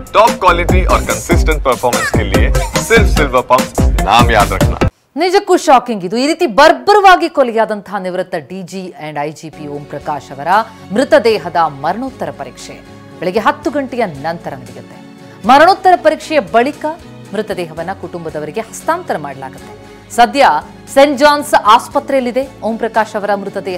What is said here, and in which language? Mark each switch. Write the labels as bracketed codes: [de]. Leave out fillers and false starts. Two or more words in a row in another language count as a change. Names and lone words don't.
[en] top quality [hi] और [en] consistent performance [hi] के लिए सिर्फ सिल्वर पंप नाम याद रखना। [kn] ನಿಜಕ್ಕೂ ಶಾಕಿಂಗ್ ಇದು. ಈ ರೀತಿ ಬರ್ಬರವಾಗಿ ಕೊಲೆಯಾದಂತಹ ನಿವೃತ್ತ [en] DG and IGP [kn] ಓಂ ಪ್ರಕಾಶ್ ಅವರ ಮೃತದೇಹದ ಮರಣೋತ್ತರ ಪರೀಕ್ಷೆ ಬೆಳಗ್ಗೆ 10 ಗಂಟೆಯ ನಂತರ ನಡೆಯುತ್ತೆ. ಮರಣೋತ್ತರ ಪರೀಕ್ಷೆಯ ಬಳಿಕ ಮೃತದೇಹವನ್ನು ಕುಟುಂಬದವರಿಗೆ ಹಸ್ತಾಂತರ ಮಾಡಲಾಗುತ್ತೆ. ಸದ್ಯ ಸೆಂಟ್ ಜಾನ್ಸ್ ಆಸ್ಪತ್ರೆಯಲ್ಲಿದೆ ಓಂ ಪ್ರಕಾಶ್ ಅವರ ಮೃತದೇಹ.